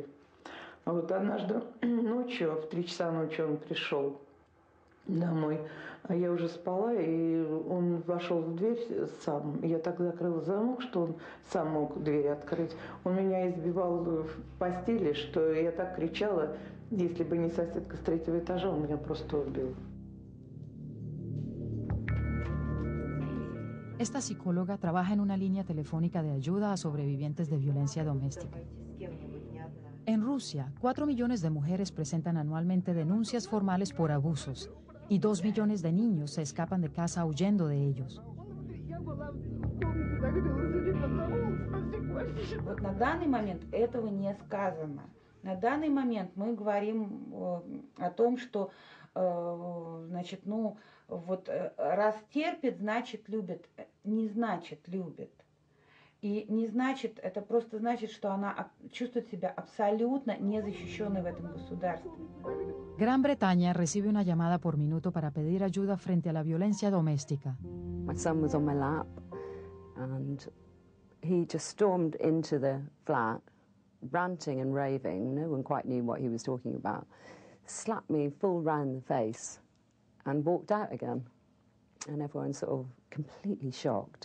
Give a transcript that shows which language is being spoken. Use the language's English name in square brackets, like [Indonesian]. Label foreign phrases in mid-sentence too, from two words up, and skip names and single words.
[Russian] А вот однажды ночью, в 3 часа ночи он пришел домой, а я уже спала, и он вошел в дверь сам. Я так закрыла замок, что он сам мог дверь открыть. Он меня избивал в постели, что я так кричала, если бы не соседка с 3-го этажа, он меня просто убил. [Spanish] Esta psicóloga trabaja en una línea telefónica de ayuda a sobrevivientes de violencia doméstica. En Rusia, 4 millones de mujeres presentan anualmente denuncias formales por abusos y 2 millones de niños se escapan de casa huyendo de ellos. [Russian] Вот на данный момент этого не сказано. На данный момент мы говорим о том, что, значит, ну, вот раз терпит, значит любит. Не значит любит. И не значит, это просто значит, что она чувствует себя абсолютно незащищенной в этом государстве. [Spanish] Gran Bretaña recibe una llamada por minuto para pedir ayuda frente a la violencia doméstica. [English] My son was on my lap and he just stormed into the flat, ranting and raving. No one quite knew what he was talking about. Slapped me full round the face and walked out again. And everyone sort of completely shocked.